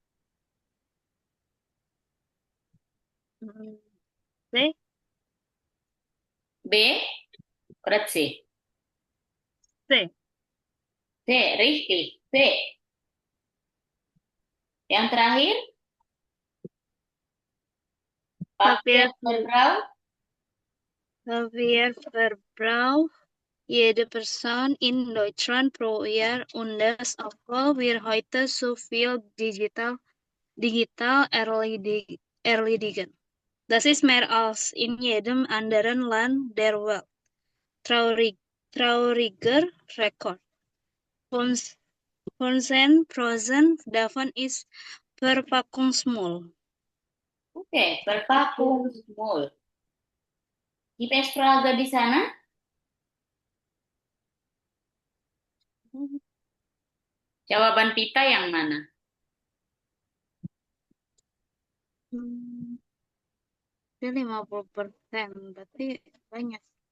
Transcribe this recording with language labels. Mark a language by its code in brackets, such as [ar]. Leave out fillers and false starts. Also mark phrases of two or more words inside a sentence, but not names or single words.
[de] C. [id] B, berat C. [de] C. C, richtig. C. [id] Yang terakhir, [de] Verkehr, Papierverbrauch. Verbrauch jede Person in Deutschland pro Jahr und das obwohl wir heute so viel digital erledigen. Das ist mehr als in jedem anderen Land der Welt. Trauriger Rekord. 15% davon ist Verpackungsmüll. Oke, Verpackungsmüll. Gibt es Frage [id] di sana? Jawaban Pita yang mana? Hmm, Itu 50%, berarti banyak.